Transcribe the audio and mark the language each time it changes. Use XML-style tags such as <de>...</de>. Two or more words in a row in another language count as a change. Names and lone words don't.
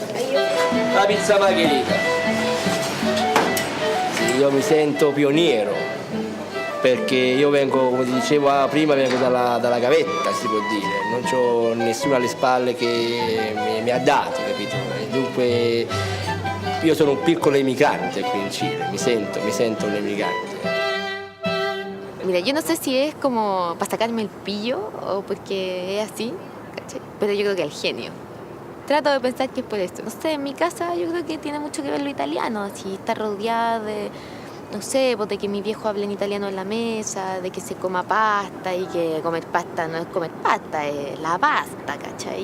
<it>La pizza margherita. Sì, io mi sento pioniero. Perché io vengo, come ti dicevo prima, vengo dalla gavetta, si può dire, non c'ho nessuno alle spalle che mi ha dato, capito? E dunque io sono un piccolo emigrante qui in Chile, mi sento un emigrante.</it> <es>Mira, yo no sé si es como para sacarme el pillo o porque es así, ¿cachai? Pero yo creo que el genio. Trato de pensar que es por esto. No sé, en mi casa yo creo que tiene mucho que ver lo italiano, así, estar rodeada de... no sé, pues de que mi viejo hable en italiano en la mesa, de que se coma pasta y que comer pasta no es comer pasta, es la pasta, ¿cachai?</es>